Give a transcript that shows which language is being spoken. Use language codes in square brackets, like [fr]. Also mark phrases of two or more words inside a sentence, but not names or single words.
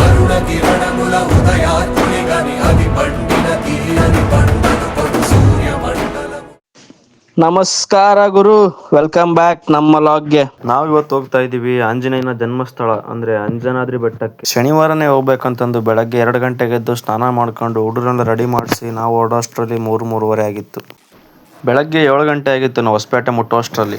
[te] కిరణముల ఉదయాత్మునిగని అది పండిన తీయని పంటను కొడు సూర్యమండలము. [kn] ನಮಸ್ಕಾರ ಗುರು, [en] welcome back [kn] ನಮ್ಮ ಲಾಗ್ಗೆ. ನಾವು ಇವತ್ತು ಹೋಗ್ತಾ ಇದ್ದೀವಿ ಆಂಜನೇಯನ ಜನ್ಮಸ್ಥಳ ಅಂದ್ರೆ ಅಂಜನಾದ್ರಿ ಬೆಟ್ಟಕ್ಕೆ. ಶನಿವಾರನೇ ಹೋಗ್ಬೇಕಂತಂದು ಬೆಳಗ್ಗೆ 2 ಗಂಟೆಗೆ ಎದ್ದು ಸ್ನಾನ ಮಾಡ್ಕೊಂಡು ಹುಡುಗರೆಲ್ಲ ರೆಡಿ ಮಾಡಿಸಿ ನಾವು ಹೊರಡೋಷ್ಟರಲ್ಲಿ 3:30 ಆಗಿತ್ತು. ಬೆಳಗ್ಗೆ 7 ಗಂಟೆ ಆಗಿತ್ತು ನಾವು ಹೊಸಪೇಟೆ ಮುಟ್ಟೋಷ್ಟರಲ್ಲಿ.